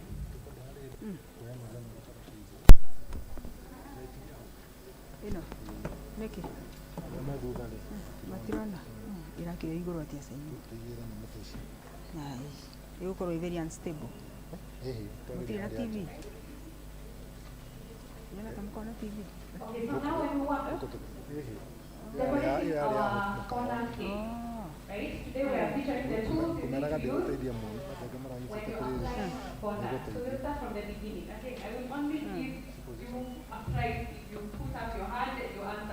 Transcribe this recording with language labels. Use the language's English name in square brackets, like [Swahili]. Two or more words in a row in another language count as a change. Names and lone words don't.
[Kikuyu] Ĩno nĩkĩ matirona ĩrakĩrĩa igũrũ atĩa cainĩ na ĩgũkorwo [English] very unstable. [Kikuyu] Mũtirĩ na TV? Nyona ta mũkorwo na TV? [English] Okay, so now when we want decorating our fondant cake, right? Today we are featuring the tools you need to use when you apply fondant. So we'll start from the beginning. Okay, I will only give you a prize if you put up your hand and you answer.